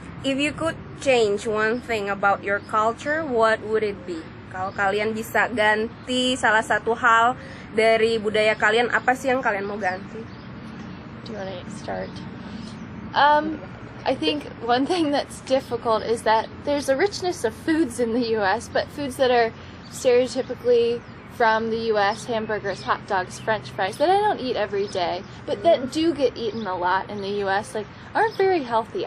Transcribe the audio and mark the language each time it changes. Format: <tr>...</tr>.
<en>If you could change one thing about your culture, what would it be?</en> <id>Kalau kalian bisa ganti salah satu hal dari budaya kalian, apa sih yang kalian mau ganti?</id> <en>Do you want to start? I think one thing that's difficult is that there's a richness of foods in the U.S., but foods that are stereotypically from the U.S., hamburgers, hot dogs, French fries, that I don't eat every day, but that do get eaten a lot in the U.S., like, aren't very healthy.</en>